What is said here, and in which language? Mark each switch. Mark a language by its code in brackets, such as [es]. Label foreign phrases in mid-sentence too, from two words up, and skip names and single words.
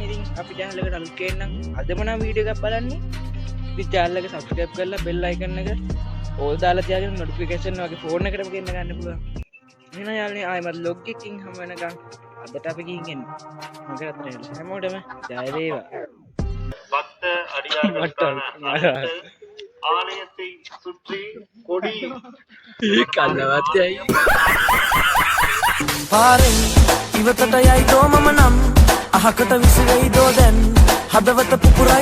[si] ඉතින් අපි channel එකට අලුත් කෙනෙක් නම් අදම නම් වීඩියෝ එකක් බලන්නේ. ඉතින් channel එක subscribe කරලා [en] bell icon [si] එක all දාලා තියාගෙන notification වගේ phone එකටම ගෙන්න ගන්න පුළුවන්. එහෙනම් යාළුවනේ ආයෙමත් log එකකින් හම් වෙනකම් අදට අපි ගිහින් එන්න. මගේ අතට හැමෝටම ජය වේවා. [ta] பக்த அடியார்கள் காண ஆலயத்தை சுற்றி கொடி කල්ලවත්යයි [si] පාරෙන් ඉවතට යයි දෝ මම නම් අහකට විසිරෙයි දෝ දැන් හදවත පුපුරයි